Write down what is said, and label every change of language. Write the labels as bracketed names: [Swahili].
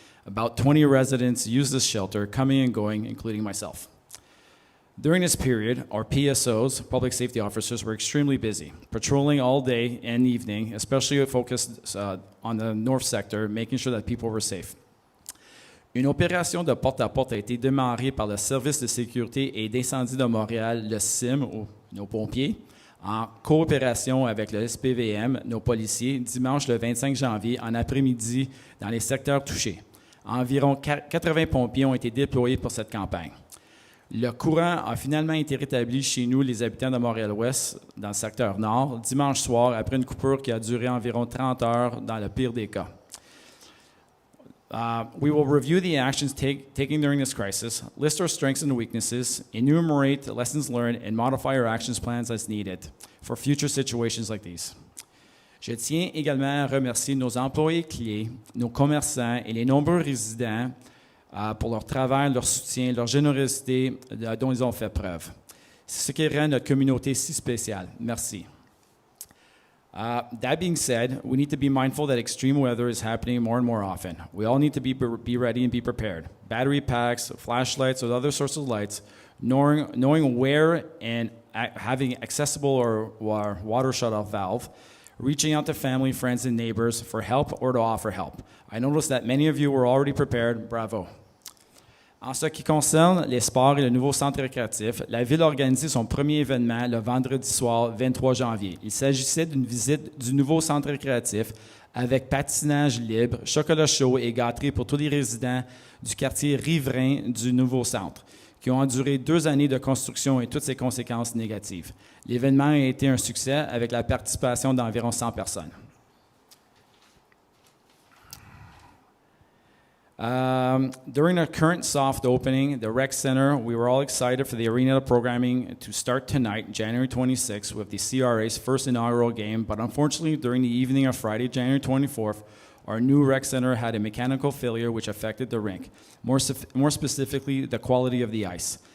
[English] About 20 residents used this shelter, coming and going, including myself. During this period, our PSOs, public safety officers, were extremely busy, patrolling all day and evening, especially focused on the north sector, making sure that people were safe. [French] Une opération de porte-à-porte a été démarrée par le Service de sécurité et d'incendie de Montréal, le CIM, ou nos pompiers, en coopération avec le SPVM, nos policiers, dimanche le 25 janvier, en après-midi, dans les secteurs touchés. Environ 80 pompiers ont été déployés pour cette campagne. Le courant a finalement été rétabli chez nous, les habitants de Montréal-Ouest, dans le secteur nord, dimanche soir, après une coupure qui a duré environ 30 heures dans le pire des cas. [English] We will review the actions taken during this crisis, list our strengths and weaknesses, enumerate lessons learned, and modify our actions plans as needed for future situations like these. [French] Je tiens également à remercier nos employés clés, nos commerçants et les nombreux résidents pour leur travail, leur soutien, leur générosité dont ils ont fait preuve. C'est ce qui rend notre communauté si spéciale. Merci. [English] That being said, we need to be mindful that extreme weather is happening more and more often. We all need to be ready and be prepared. Battery packs, flashlights, or other sources of lights, knowing where and having accessible or water shut-off valve, reaching out to family, friends, and neighbors for help or to offer help. I noticed that many of you were already prepared. Bravo. [French] En ce qui concerne les sports et le nouveau centre récréatif, la Ville a organisé son premier événement le vendredi soir 23 janvier. Il s'agissait d'une visite du nouveau centre récréatif avec patinage libre, chocolat chaud et gâterie pour tous les résidents du quartier riverain du nouveau centre, qui ont enduré 2 années de construction et toutes ses conséquences négatives. L'événement a été un succès avec la participation d'environ 100 personnes. [English] During our current soft opening, the rec center, we were all excited for the arena programming to start tonight, January 26th, with the CRA's first inaugural game. But unfortunately, during the evening of Friday, January 24th, our new rec center had a mechanical failure which affected the rink, more specifically, the quality of the ice.